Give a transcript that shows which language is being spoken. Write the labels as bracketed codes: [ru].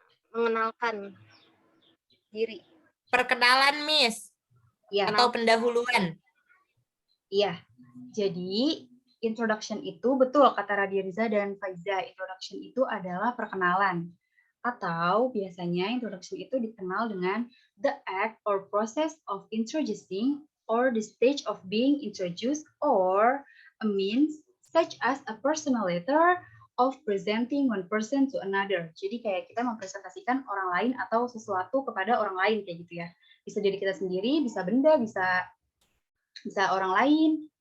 [id] Mengenalkan diri. Perkenalan, Miss. Ya. Atau pendahuluan. Iya. Jadi, introduction itu betul kata Radia Riza dan Faiza. Introduction itu adalah perkenalan. Atau biasanya introduction itu dikenal dengan [en] the act or process of introducing or the stage of being introduced or a means such as a personal letter of presenting one person to another. [id] Jadi kayak kita mempresentasikan orang lain atau sesuatu kepada orang lain kayak gitu ya. Bisa jadi kita sendiri, bisa benda, bisa orang lain.